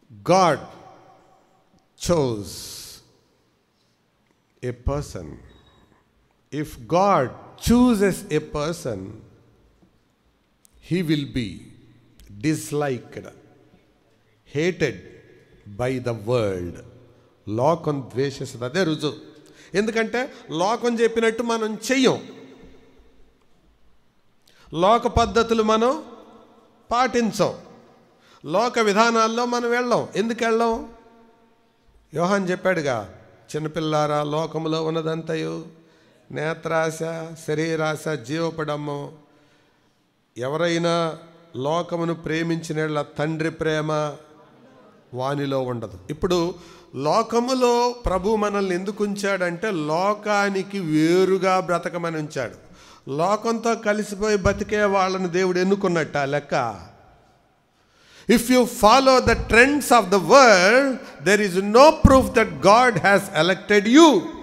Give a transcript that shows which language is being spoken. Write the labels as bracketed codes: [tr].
[en] God chose a person. If God chooses a person, he will be disliked, hated by the world. [te] లోకం ద్వేషిస్తుంది. అదే రుజువు. ఎందుకంటే లోకం చెప్పినట్టు మనం చెయ్యం, లోక పద్ధతులు మనం పాటించం, లోక విధానాల్లో మనం వెళ్ళాం. ఎందుకు వెళ్ళాం? యోహాన్ చెప్పాడుగా, చిన్నపిల్లారా లోకములో ఉన్నదంతయు నేత్రాశ, శరీరాశ, జీవపడము. ఎవరైనా లోకమును ప్రేమించిన తండ్రి ప్రేమ వానిలో ఉండదు. ఇప్పుడు లోకములో ప్రభు మనల్ని ఎందుకు ఉంచాడంటే లోకానికి వేరుగా బ్రతకమని ఉంచాడు. లోకంతో కలిసిపోయి బతికే వాళ్ళని దేవుడు ఎన్నుకున్నట్ట లెక్క. [en] If you follow the trends of the world, there is no proof that God has elected you.